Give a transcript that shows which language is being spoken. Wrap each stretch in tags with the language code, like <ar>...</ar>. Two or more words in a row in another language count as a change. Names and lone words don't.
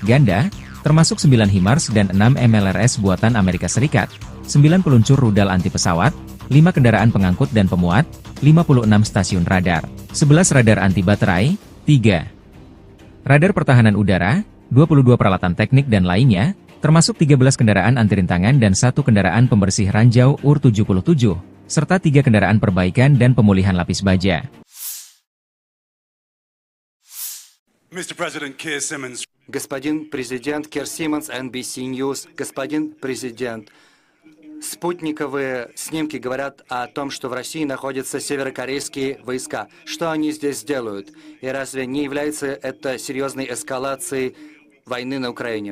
<id>ganda, termasuk 9 HIMARS dan 6 MLRS buatan Amerika Serikat, 9 peluncur rudal anti pesawat, 5 kendaraan pengangkut dan pemuat, 56 stasiun radar, 11 radar anti baterai, 3 radar pertahanan udara, 22 peralatan teknik dan lainnya, termasuk 13 kendaraan anti rintangan dan 1 kendaraan pembersih ranjau UR-77, serta 3 kendaraan perbaikan dan pemulihan lapis baja.</id> <en>Mr. President Keir</en> <ru>Господин президент Кир Симмонс, NBC News, господин президент, Спутниковые снимки говорят о том, что в России находятся северокорейские войска. Что они здесь делают? И разве не является это серьезной эскалацией войны на Украине?</ru>